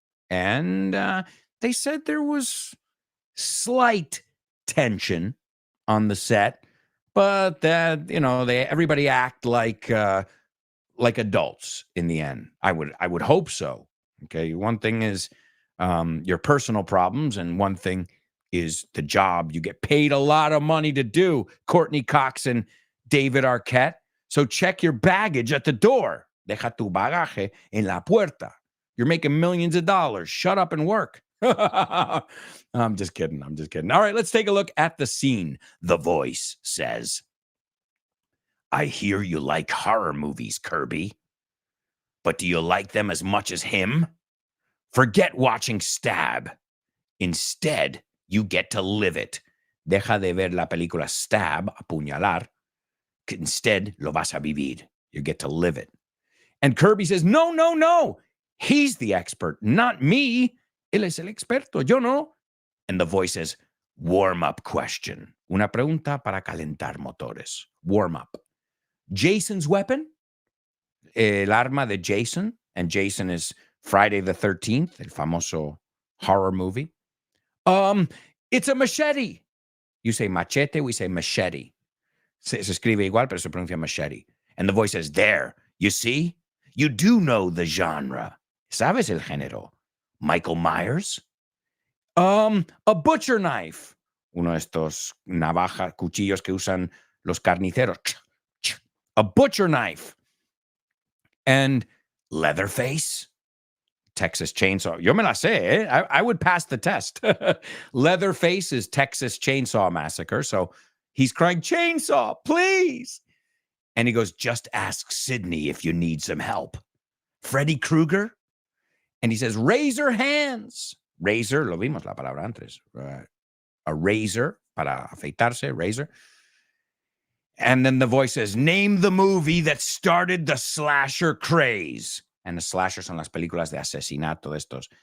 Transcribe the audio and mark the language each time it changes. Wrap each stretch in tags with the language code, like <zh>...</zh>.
<en>And they said there was slight tension on the set, but that, everybody act like adults in the end. I would hope so. Okay. One thing is your personal problems, and one thing is the job you get paid a lot of money to do. Courtney Cox and David Arquette. So check your baggage at the door.</en> <es>Deja tu bagaje en la puerta.</es> <en>You're making millions of dollars. Shut up and work. I'm just kidding. All right, let's take a look at the scene. The voice says, I hear you like horror movies, Kirby. But do you like them as much as him? Forget watching Stab. Instead, you get to live it.</en> <es>Deja de ver la película Stab, apuñalar.</es> <en>Instead,</en> <es>lo vas a vivir.</es> <en>You get to live it. And Kirby says, no. He's the expert, not me.</en> <es>Él es el experto, yo no.</es> <en>And the voice says, warm-up question.</en> <es>Una pregunta para calentar motores.</es> <en>Warm up. Jason's weapon?</en> <es>El arma de Jason.</es> <en>And Jason is Friday the 13th,</en> <es>el famoso</es> <en>horror movie. It's a machete. You say machete, we say machete.</en> <es>Se escribe igual, pero se pronuncia machete.</es> <en>And the voice says, there, you see? You do know the genre.</en> <es>¿Sabes el género?</es> <en>Michael Myers? A butcher knife.</en> <es>Uno de estos navajas, cuchillos que usan los carniceros.</es> <en>A butcher knife. And Leatherface? Texas Chainsaw.</en> <es>Yo me la sé, eh?</es> <en>I would pass the test. Leatherface is Texas Chainsaw Massacre. So he's crying, chainsaw, please. And he goes, just ask Sydney if you need some help. Freddy Krueger? And he says, razor hands.</en> <es>Razor, lo vimos la palabra antes. A razor, para afeitarse, razor.</es> <en>And then the voice says, name the movie that started the slasher craze. And the slasher</en> <es>son las películas de asesinato de estos.</es>